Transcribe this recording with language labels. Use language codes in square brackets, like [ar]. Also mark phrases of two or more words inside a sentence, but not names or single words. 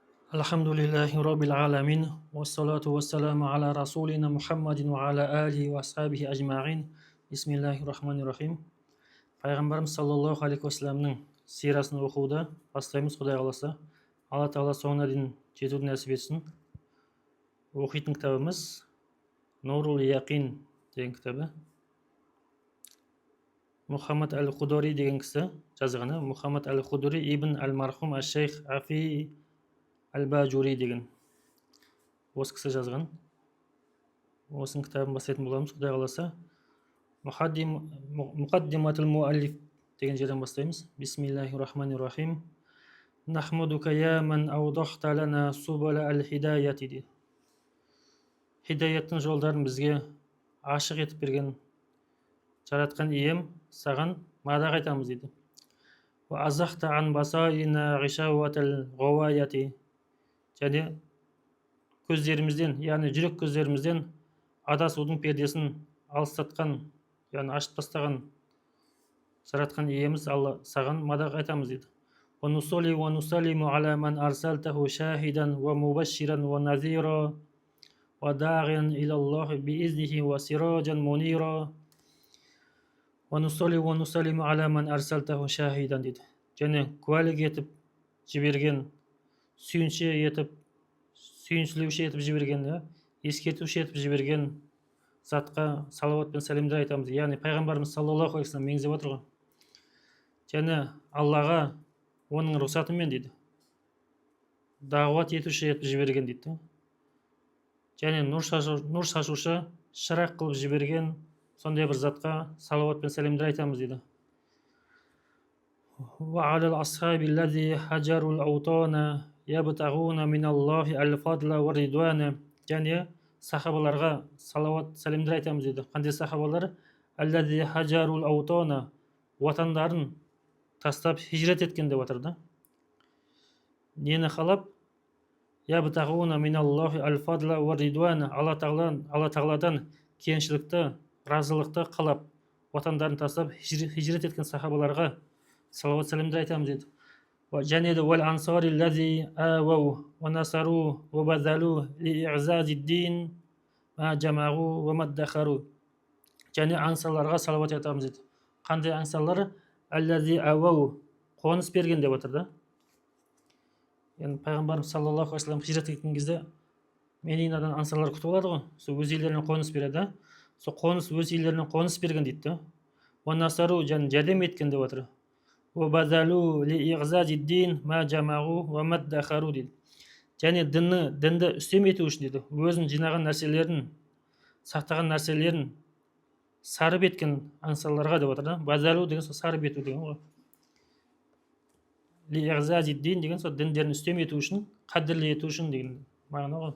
[ar] الحمد لله رب العالمين، والصلاة والسلام على رسولنا محمد وعلى آله وأصحابه أجمعين. بسم الله الرحمن الرحيم. [kk] Пайғамбарымыз [ar] صلى الله عليه [kk] уассаламның сирасын оқуды бастаймыз, Құдай қаласа. Алла тағала соңына дейін жетуді нәсіп етсін. Оқитын кітабымыз Нурул Яқин деген кітабы. Мұхаммад әл-Худори деген кісі жазғаны. Мұхаммад әл-Худори ибн әл-Мархум әш-Шейх Афи әл-Бажури деген осы кісі жазған. Осының кітабын бастайтын боламыз, Құдай қаласа. [ar] مقدمة المؤلف [kk] деген жерден бастаймыз. [ar] بسم الله الرحمن الرحيم. نحمدك يا من أوضحت لنا سبل الهداية дейді. [kk] Хидаяттың жолдарын бізге ашық етіп берген жаратқан ием, саған мадақ айтамыз дейді. [ar] وأزحت عن بصائرنا غشاوة الغواية. [kk] Және көздерімізден, яғни жүрек көздерімізден адасудың пердесін алыстатқан, яғни ашып тастаған жаратқан иеміз Алла, саған мадақ айтамыз дейді. [ar] ونصلي ونسلم على من أرسلته شاهدا ومبشرا ونذيرا وداعيا إلى الله بإذنه وسراجا منيرا ونصلي ونسلم على من أرسلته شاهدا дейді. [kk] Және куәлік етіп жіберген, сүйіншілеуші етіп жіберген, ескертуші етіп жіберген затқа салауат пен сәлемдер айтамыз. Яғни пайғамбарымыз [ar] صلى الله عليه وسلم [kk] меңзеп отыр ғой. Және Аллаға оның рұқсатымен дейді, дағуат етуші етіп жіберген дейді. Және нұр шашушы, шырақ қылып жіберген сондай бір затқа салауат пен сәлемдер айтамыз дейді. [ar] وعلى الأصحاب الذين هجروا الأوطان يبتغون من الله الفضل والرضوان. [kk] Және сахабаларға салауат сәлемдер айтамыз дейді. Қандай сахабалар? [ar] الذين هجروا الأوطان, [kk] ватандарын тастап хижрет еткен деп отырды. Нені қалап? [ar] يبتغون من الله الفضل والرضوان. [kk] Алла тағаладан кеңшілікті, разылықты қалап ватандарын тастап хижрет еткен сахабаларға салауат сәлемдер айтамыз дейді. Және де [ar] والأنصار الذين آووا ونصروا وبذلوا لإعزاز الدين ما جمعوا وما ادخروا. [kk] Және аңсарларға салауат айтамыз дейді. Қандай аңсарлар? [ar] الذين آووا, [kk] қоныс берген деп отыр да. Яғни пайғамбарымыз [ar] صلى الله عليه وسلم [kk] хижрет еткен кезде Мединадан аңсарлар күтіп алады ғой. Сол өз үйлеріне қоныс береді. Сол қоныс өз үйлеріне қоныс берген дейді. [ar] ونصروا, [kk] және жәрдем еткен деп отыр. [ar] وبذلوا لإعزاز الدين ما جمعوا وما ادخروا дейді. [kk] Және дінді үстем ету үшін дейді, өзін жинаған нәрселерін, сақтаған нәрселерін сарып еткен аңсарларға деп отыр да. Базалу деген сол сарып ету деген ғой. [ar] لإعزاز الدين [kk] деген сол діндерін үстем ету үшін, қадірлі ету үшін деген мағына ғой.